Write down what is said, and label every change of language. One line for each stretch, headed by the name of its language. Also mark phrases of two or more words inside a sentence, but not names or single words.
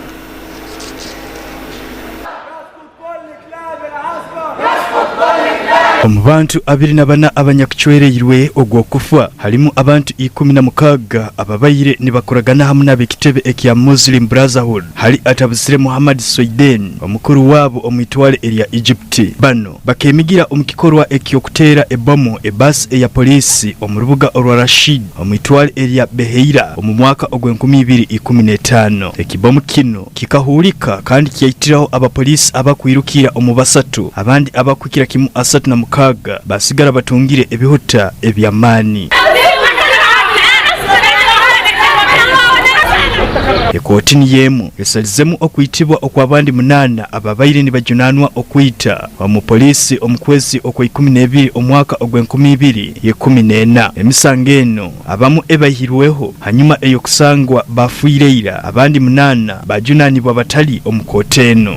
Tooro: Omu bantu 24 abanyakuchwereirwe ogw'okufa halimu abantu 16 ababaire nibakoragana hamu n'ab'ekitebe ekya Muslim Brotherhood hali atabusire Muhammad Soiden omukuru waabo omwitwale erya Egypt. Bano bakemigira omukikorwa ekyokuteera ebomu ebasi eya polisi omu rubuga olwa Rashid omwitwale erya Beheira omu mwaka ogw'2015. Ekibomu kino kikahulika kandi kyayitiraho abapolisi abakwirukira omu basatu abandi abakwikira kimu 36 basigara batungire ebihota ebyamaani. kooti niyemu esalizemu okuyitibwa okw'abandi 8 ababaire nibajunanwa okuyita omupoliisi omukwezi okwe12 omwaka ogw'2014 emisango eno abamu ebayihirweho hanyuma eyokusangwa bafuireira abandi 8 bajunanibwa batali omukooti eno.